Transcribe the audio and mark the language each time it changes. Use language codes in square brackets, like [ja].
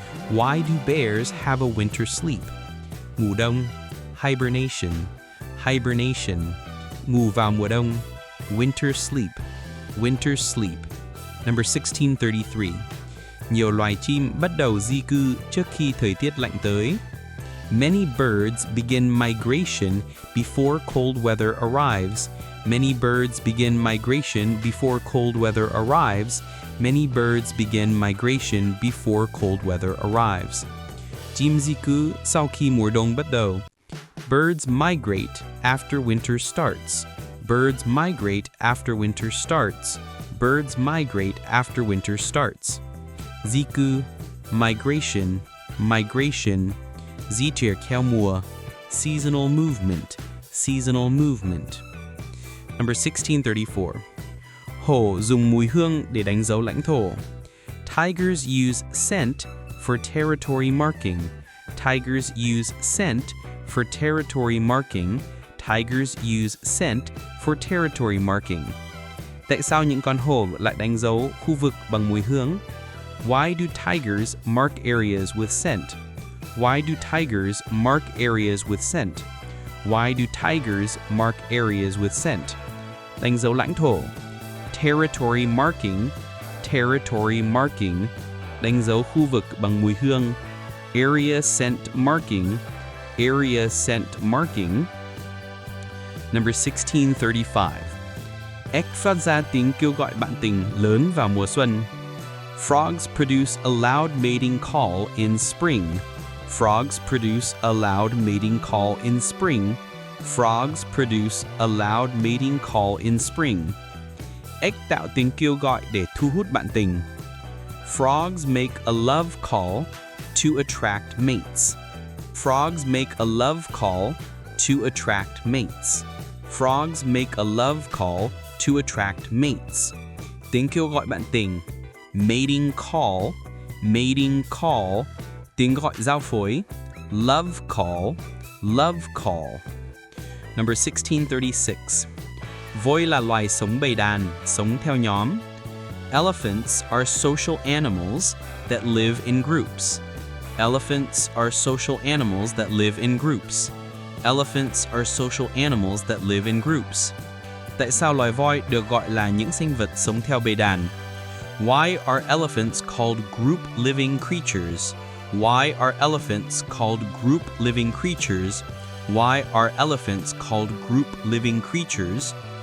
[en] Why do bears have a winter sleep? [vi] Ngủ đông, [en] hibernation, hibernation. [vi] Ngủ vào mùa đông, [en] winter sleep, winter sleep. Number 1633. [vi] Nhiều loài chim bắt đầu di cư trước khi thời tiết lạnh tới. [en] Many birds begin migration before cold weather arrives. Many birds begin migration before cold weather arrives. Many birds begin migration before cold weather arrives. [vi] Chim di cư sau khi mùa đông bắt đầu. [en] Birds migrate after winter starts. Birds migrate after winter starts. Birds migrate after winter starts. [vi] Di cư, [en] migration, migration. [vi] Di chuyển theo mùa, [en] seasonal movement, seasonal movement. Number 1634. [vi] Hổ dùng mùi hương để đánh dấu lãnh thổ. [en] Tigers use scent for territory marking. Tigers use scent for territory marking. tigers use scent for territory marking? [vi] Tại sao những con hổ lại đánh dấu khu vực bằng mùi hương? [en] Why do tigers mark areas with scent? Why do tigers mark areas with scent? Why do tigers mark areas with scent? [vi] Đánh dấu lãnh thổ. [en] Territory marking, territory marking. [vi] Đánh dấu khu vực bằng mùi hương. [en] Area scent marking, area scent marking. Number 1635. [vi] Ếch phát ra tiếng kêu gọi bạn tình lớn vào mùa xuân. [en] Frogs produce a loud mating call in spring. Frogs produce a loud mating call in spring. Frogs produce a loud mating call in spring. [vi] Ếch tạo tiếng kêu gọi để thu hút bạn tình. [en] Frogs make a love call to attract mates. Frogs make a love call to attract mates. Frogs make a love call to attract mates. [vi] Tiếng kêu gọi bạn tình. [en] Mating call, mating call. [vi] Tiếng gọi giao phối. [en] Love call, love call. Number 1636. [vi] Voi là loài sống bầy đàn, sống theo nhóm. [en] Elephants are social animals that live in groups. Elephants are social animals that live in groups. Elephants are social animals that live in groups. [vi] Tại sao loài voi được gọi là những sinh vật sống theo bầy đàn? [en] Why are elephants called group living creatures? Why are elephants called group living creatures? Why are elephants called group living creatures?